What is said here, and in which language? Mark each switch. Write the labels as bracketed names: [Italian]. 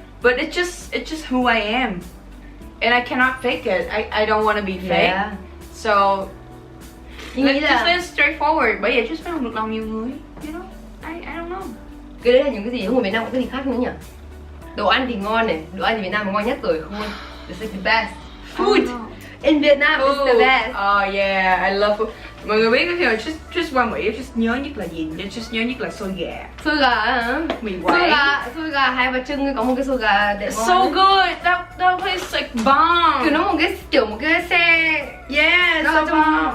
[English] But it's just who I am. And I cannot fake it. I don't want to be fake. So just live straightforward. [Vietnamese] Bởi vậy Trish phải không được lòng nhiều người. [English] You know? I don't know. [Vietnamese] Cái đấy là những cái gì, không ở Việt Nam có cái gì khác nữa nhỉ? Đồ ăn thì ngon này, đồ ăn thì Việt Nam là ngon nhất rồi, không? [English] This is the best. Food in Vietnam is the best. Oh yeah, I love food. [Vietnamese] Mọi người biết cái khi mà Trish qua Mỹ, Trish nhớ nhất là gì? Trish nhớ nhất là xôi gà. Xôi gà hả? Mì Quảng. Xôi gà Hai Bà Trưng có một cái xôi gà đẹp ngon. [English] So good. That place is like bomb. [Vietnamese] Kiểu nó một cái xe. [English] Yeah, so bomb.